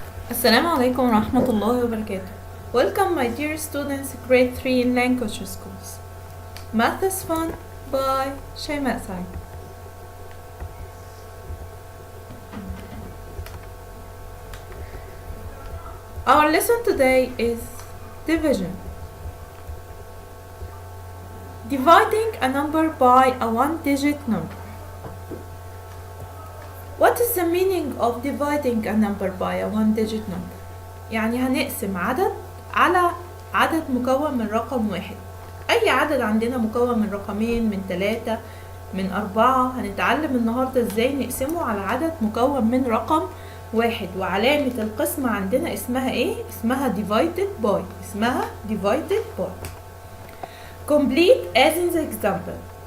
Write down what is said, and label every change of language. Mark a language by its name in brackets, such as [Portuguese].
[Arabic] السلام عليكم ورحمة الله وبركاته. [English] Welcome my dear students, grade 3 in Lancaster schools. Math is fun by Shimaa Saieed. Our lesson today is division. Dividing a number by a one-digit number. What is the meaning of dividing a number by a one-digit number؟ [Arabic] يعني هنقسم عدد على عدد مكون من رقم واحد. أي عدد عندنا مكون من رقمين، من 3، من 4، هنتعلم النهاردة ازاي نقسمه على عدد مكون من رقم واحد. وعلامة القسمة عندنا اسمها ايه؟ اسمها [English] divided by. [Arabic] اسمها [English] divided by. Complete as in the example.